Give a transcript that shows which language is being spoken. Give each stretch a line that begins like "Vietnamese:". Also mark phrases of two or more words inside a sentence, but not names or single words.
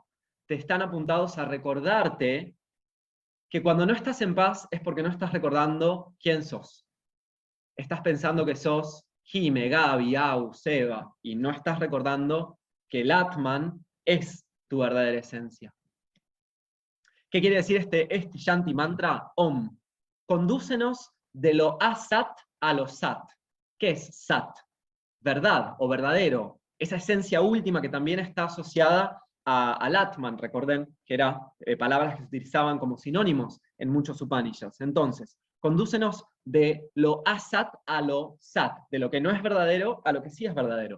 Spanish: Te están apuntados a recordarte que cuando no estás en paz es porque no estás recordando quién sos. Estás pensando que sos Jime, Gaby, Au, Seba, y no estás recordando que el Atman es tu verdadera esencia. ¿Qué quiere decir este Shanti mantra? Om. Condúcenos de lo asat a lo sat. ¿Qué es sat? Verdad o verdadero. Esa esencia última que también está asociada al Atman. Recuerden que eran palabras que se utilizaban como sinónimos en muchos Upanishads. Entonces, condúcenos de lo asat a lo sat, de lo que no es verdadero a lo que sí es verdadero.